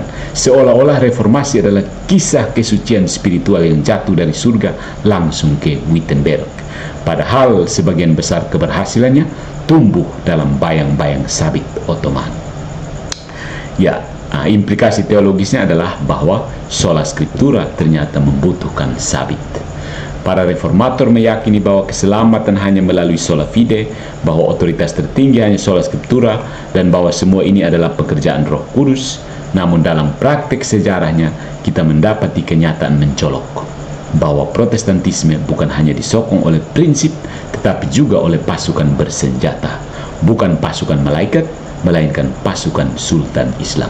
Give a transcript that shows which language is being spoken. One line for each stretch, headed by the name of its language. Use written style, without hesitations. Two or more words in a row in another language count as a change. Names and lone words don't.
Indonesian: Seolah-olah reformasi adalah kisah kesucian spiritual yang jatuh dari surga langsung ke Wittenberg. Padahal sebagian besar keberhasilannya tumbuh dalam bayang-bayang sabit Ottoman. Ya, implikasi teologisnya adalah bahwa
Latin: sola scriptura
Indonesian: ternyata membutuhkan sabit. Para reformator meyakini bahwa keselamatan hanya melalui
Latin: sola fide,
Indonesian: bahwa otoritas tertinggi hanya
Latin: sola scriptura,
Indonesian: dan bahwa semua ini adalah pekerjaan Roh Kudus. Namun dalam praktik sejarahnya kita mendapati kenyataan mencolok bahwa Protestantisme bukan hanya disokong oleh prinsip, tetapi juga oleh pasukan bersenjata. Bukan pasukan malaikat, melainkan pasukan Sultan Islam.